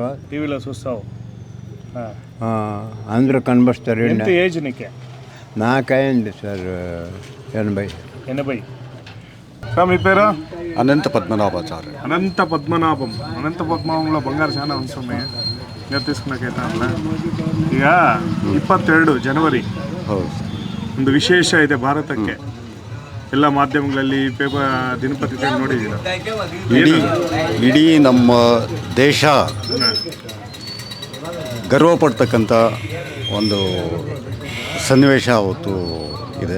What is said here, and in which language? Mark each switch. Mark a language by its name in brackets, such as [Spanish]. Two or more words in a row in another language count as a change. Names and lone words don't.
[Telugu] టీవీలో చూస్తావు, అందరూ కనిపిస్తారు. ఎంత ఏజ్ నీకే? నాకైంది సార్ 80. మీ పేరు? అనంత పద్మనాభాచార్య. అనంత పద్మనాభంలో బంగారు చాలా ఉన్నాయి. [Kannada] ಈಗ తీసుకున్నాకೈತೆ ಈಗ 22 ಜನವರಿ ಒಂದು ವಿಶೇಷ ಇದೆ ಭಾರತಕ್ಕೆ. ಎಲ್ಲ ಮಾಧ್ಯಮಗಳಲ್ಲಿ ಪೇಪರ್ ದಿನಪತ್ರಿಕೆ ನೋಡಿದ್ದೀರಾ? ಇಡೀ ನಮ್ಮ ದೇಶ ಗರ್ವ ಪಡ್ತಕ್ಕಂಥ ಒಂದು ಸನ್ನಿವೇಶ ಅವತ್ತು ಇದೆ.